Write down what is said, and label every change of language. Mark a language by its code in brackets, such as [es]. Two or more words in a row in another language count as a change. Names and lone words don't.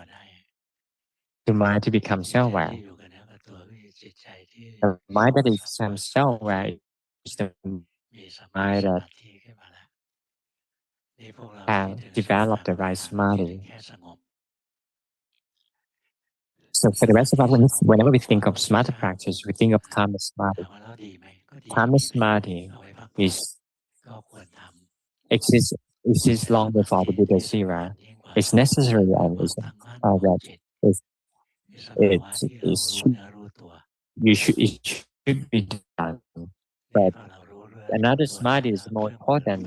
[en] The mind to become self-aware. The mind that is self-aware is the mind that have developed the right samadhi. So for the rest of us, whenever we think of samatha practice, we think of [pi] kama samadhi. Kama samadhi [en] exists long before the Buddha's era. It's necessary and it should be done. But another samadhi is more important.